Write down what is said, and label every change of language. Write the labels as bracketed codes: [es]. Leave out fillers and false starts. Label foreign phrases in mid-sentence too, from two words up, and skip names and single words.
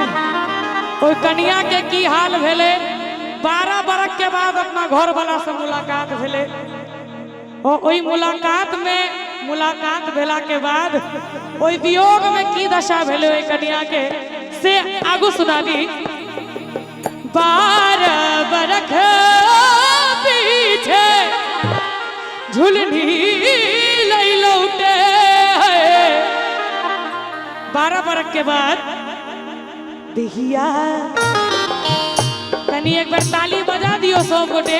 [mai] ओइ कन्या के की हाल भेलै? 12 बरस के बाद अपना घर वाला से मुलाकात भेलै। ओइ मुलाकात भेला के बाद ओइ वियोग में की दशा भेलै ओइ कन्या के से आगू सुनाली। 12 बरस पीछे झुलनी लई लौटे। 12 बरस के बाद दिहिया, कनी एक बार ताली बजा दियो सब गोटे।